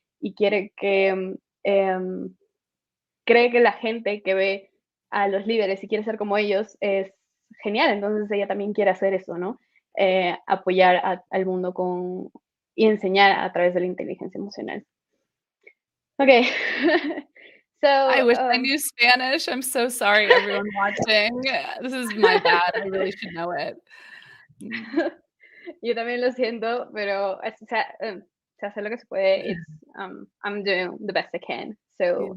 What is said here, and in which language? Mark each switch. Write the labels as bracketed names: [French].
[Spanish] y quiere que cree que la gente que ve a los líderes y quiere ser como ellos es genial, entonces ella también quiere hacer eso, ¿no? Apoyar al mundo y enseñar a través de la inteligencia emocional. [English] Okay. So, I wish I knew Spanish. I'm so sorry, everyone watching. This is my bad. I really should know it. [Spanish] yo también lo siento, pero se hace lo que se puede. [English] I'm doing the best I can, so